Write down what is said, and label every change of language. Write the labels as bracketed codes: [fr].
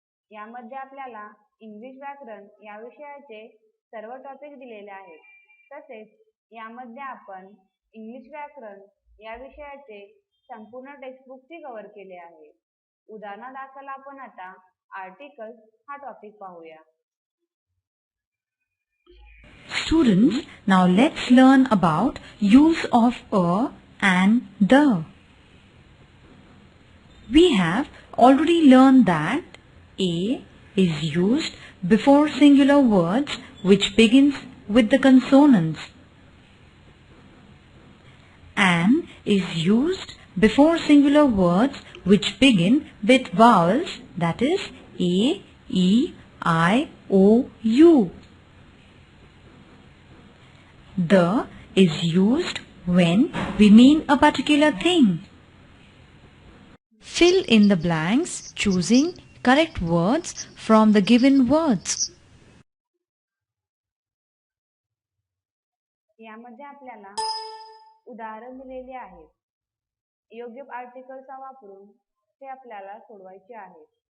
[mr] यामध्ये आपल्याला इंग्लिश व्याकरण या विषयाचे सर्व टॉपिक दिलेले आहेत. तसेच यामध्ये आपण इंग्लिश व्याकरण या विषयाचे संपूर्ण टेक्स्टबुकची कव्हर केले आहे. उदाहरणादाखल आपण आता आर्टिकल्स हा टॉपिक पाहूया. [en] Students, now let's learn about use of a and the. We have already learned that a is used before singular words which begins with the consonants. An is used before singular words which begin with vowels, that is a, e, I, o, u. The is used when we mean a particular thing. Fill in the blanks choosing correct words from the given words. [mr] यामध्ये आपल्याला उदाहरण दिलेले आहेत. योग्य आर्टिकलचा वापरून ते आपल्याला सोडवायचे आहे.